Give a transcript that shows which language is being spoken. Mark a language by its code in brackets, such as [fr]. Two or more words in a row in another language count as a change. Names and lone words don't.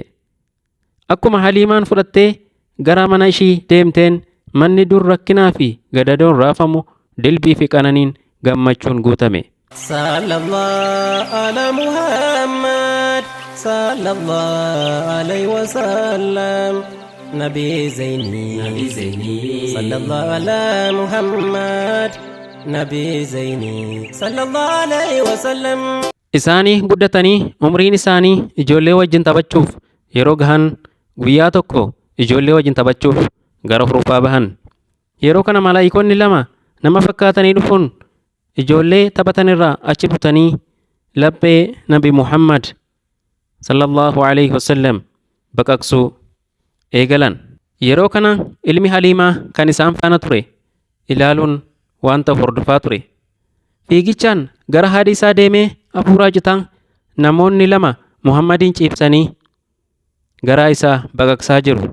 [om] Akkuma Haliimaan fudhattee gara mana ishii deemteen manni dur rakkinaa fi gadadoon raafamu dilbii fi qananiin gammachuun guutame. [ar] صلى الله على محمد صلى الله عليه وسلم نبي زيني صلى الله على محمد نبي زيني صلى الله عليه وسلم. [om] Isaanii guddatanii umriin isaanii ijoollee wajjin taphachuuf yeroo gahan guyyaa tokko ijoollee wajjin taphachuuf gara hurufaa bahan. Yeroo kana malaa'ikoonni lama nama fakkaatanii dhufuun ijoollee taphatanirraa achi butanii laphee Nabi Muhammad [ar] صلى الله عليه وسلم [om] baqaqsuu eegalan. Yeroo kana ilmi Haliimaa kan isaan faana ture ilaaluun wanta hordofaa ture. Fiigichaan gara haadhi isaa deemee hafuuraa jitaan namoonni lama Muhammadiin ciibsanii garaa isaa baqaqsaa jiru.